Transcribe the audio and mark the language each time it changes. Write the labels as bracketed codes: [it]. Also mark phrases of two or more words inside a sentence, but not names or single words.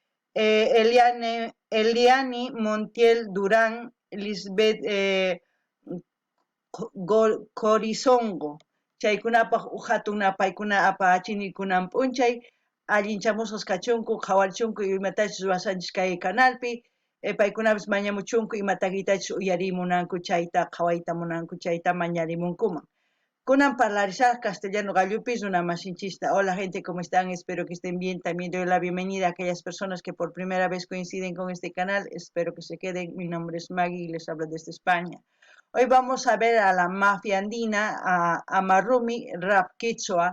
[qu] Eliani Montiel Durán, Lisbeth Corizongo chaykunapaq uk hatuna paykuna apachinikunan p'unchay allinchamusqas kachunku qhawarchunku imatachus ruwasanchis kay canalpi paykunapis mañamuchunku ima takiytachus uyarimunanku chayta qhawayta munanku chayta mañarimunkuman. Kunan parlarizar castellano gallupis una masinchista. [es] Hola gente, ¿cómo están? Espero que estén bien. También doy la bienvenida a aquellas personas que por primera vez coinciden con este canal. Espero que se queden. Mi nombre es Maggie y les hablo desde España. Hoy vamos a ver a la mafia andina, a Marrumi Rap Quechua.